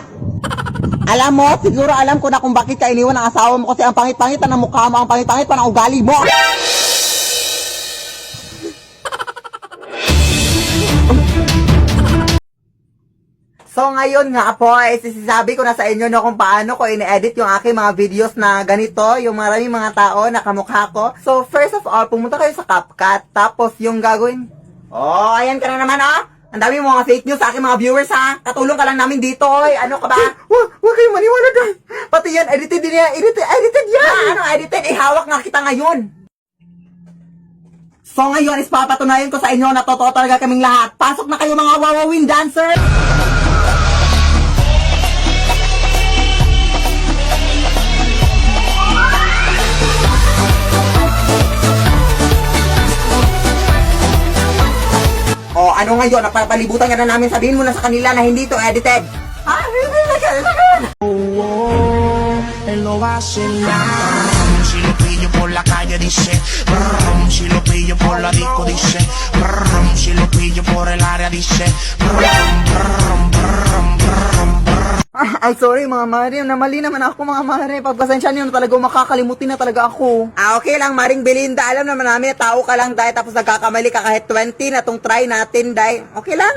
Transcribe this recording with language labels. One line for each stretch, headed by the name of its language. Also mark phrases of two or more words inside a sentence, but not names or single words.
Filipino: Alam mo, siguro alam ko na kung bakit ka iniwan ng asawa mo kasi ang pangit-pangit na ng mukha mo, ang pangit-pangit pa ng ugali mo. So ngayon nga po, sinasabi ko na sa inyo no kung paano ko ini-edit yung aking mga videos na ganito, yung maraming mga tao na kamukha ko.
English: So first of all,
Filipino: pumunta kayo sa CapCut, tapos yung gagawin, oh, ayan ka na naman oh. Ang dami mo mga
English: fake news
Filipino: sa aking mga viewers ha. Katulong ka lang namin dito oy. Ano ka ba? Huwag kayong maniwala doon. Pati yan, edited din yan. Edited yan. Ano edited? Ihawak nga kita ngayon. So ngayon is papatunayan ko sa inyo na totoo talaga kaming lahat. Pasok na kayo mga wawawin dancer! O ano ngayon, napapalibutan ka na namin, sabihin mo na sa kanila na hindi to edited. Ah, hindi na ganun.
Spanish: Él lo hace mal. Si lo pillo por la calle dice brum. Si lo pillo por la disco dice brum. Si lo pillo por el área dice brum, brum, brum, brum, brum.
Filipino: Ay, sorry mga mare, namali naman ako mga mare. Pagpasensya niyo na talaga, makakalimutin na talaga ako. Okay lang, Maring Belinda, alam naman namin, tao ka lang dahil tapos nagkakamali ka kahit 20 na tong try natin dahil. Okay lang?